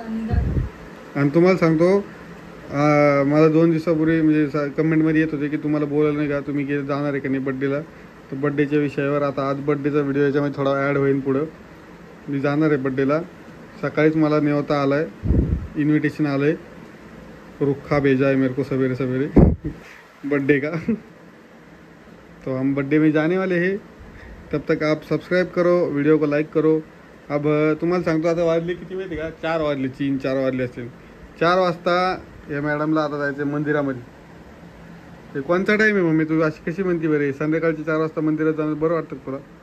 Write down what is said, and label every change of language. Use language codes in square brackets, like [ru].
[mr] आणि तुम्हाला सांगतो, मला 2 दिवसापूर्वी म्हणजे कमेंटमध्ये येत होते की तुम्हाला बोलायला नाही का, तुम्ही जाणार आहे का नाही बड्डेला. तर बड्डेच्या विषयावर आता आज बड्डेचा व्हिडिओ याच्यामध्ये थोडा ॲड होईल पुढं. मी जाणार आहे बड्डेला. सकाळीच मला नेवता आला आहे, इन्विटेशन आलं आहे. [hi] रुखा भेजा है मेरे को सवेरे सवेरे बर्थडे का. तो हम बर्थडे में जाने वाले हैं. तब तक आप सब्सक्राइब करो, वीडियो को लाइक करो. [mr] अब तुम्हाला सांगतो आता वाजले किती माहिती का? 4 वाजले, 3-4 वाजले असतील. 4 वाजता या मॅडमला आता जायचं मंदिरामध्ये. ते कोणता टाईम आहे मम्मी? तू अशी कशी म्हणती बरे? संध्याकाळची 4 वाजता मंदिरात जाणं बरं वाटतं तुला?